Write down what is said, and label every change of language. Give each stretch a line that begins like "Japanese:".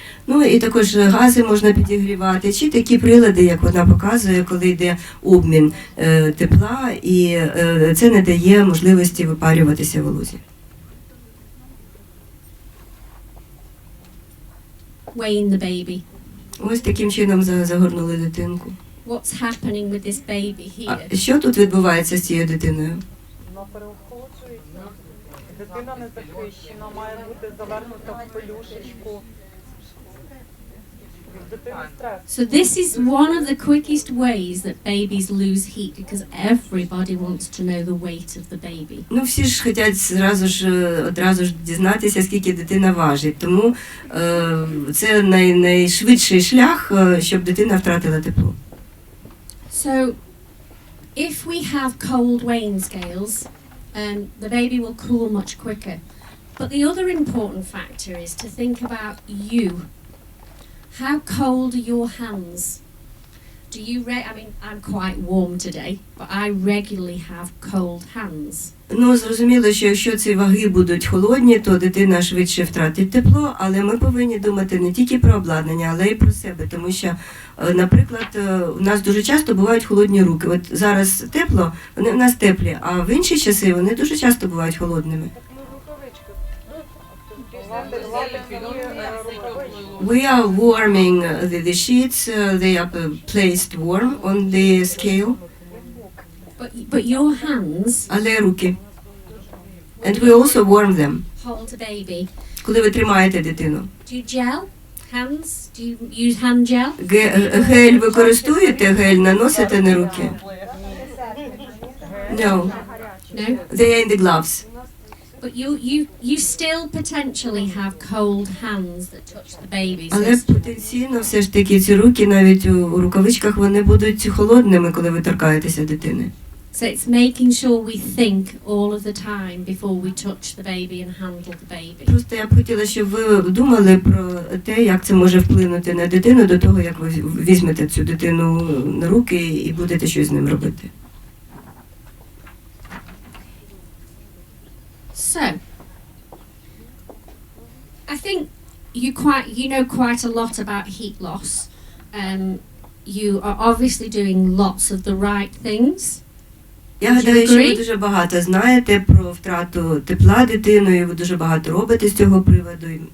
Ukrainian: Ну і також гази можна підігрівати, чи такі прилади, як вона показує, коли йде обмін тепла, і це не дає можливості випарюватися волозі.
English: Weighing the baby.
Ukrainian: Ось таким чином загорнули дитинку.
English: What's happening with this baby here?
Ukrainian: А що тут відбувається з цією дитиною? Вона переохолоджується. Дитина не захищена, має бути завернута в пелюшечку. В дитини стрес.
English: So this is one of the quickest ways that babies lose heat because everybody wants to know the weight of the baby.
Ukrainian: Ну, всі ж хочуть одразу ж дізнатися, скільки дитина важить. Тому це найшвидший шлях, щоб дитина втратила тепло.
English: So if we have cold weighing scales, the baby will cool much quicker. But the other important factor is to think about you. How cold are your hands? Do you I mean, I'm quite warm today, but I regularly have cold hands.
Ukrainian: Ну, зрозуміло, що якщо ці ваги будуть холодні, то дитина швидше втратить тепло, але ми повинні думати не тільки про обладнання, але й про себе, тому що, наприклад, у нас дуже часто бувають холодні руки. От зараз тепло, вони в нас теплі, а в інші часи вони дуже часто бувають холодними.
English: We are warming the sheets, they are placed warm on the scale. But your hands
Ukrainian: Але руки.
English: And we also warm them. hold a baby.
Ukrainian: Коли ви тримаєте дитину.
English: Do you gel hands? Do you use hand gel?
Ukrainian: Гель використовуєте, гель наносите на руки?
English: No, No. they are in the gloves. But you still potentially have cold hands that touch the baby. So
Ukrainian: Але потенційно все ж таки ці руки навіть у рукавичках вони будуть холодними, коли ви торкаєтеся дитини.
English: it's making sure we think all of the time before we touch the baby and handle the baby.
Ukrainian: Просто я б хотіла, щоб ви думали про те, як це може вплинути на дитину до того, як ви візьмете цю дитину на руки і будете щось з ним робити.
English: So, I think you know quite a lot about heat loss. You are obviously doing lots of the right things.
Ukrainian: Я гадаю, що ви дуже багато знаєте про втрату тепла дитиною, ви дуже багато робите з цього приводу.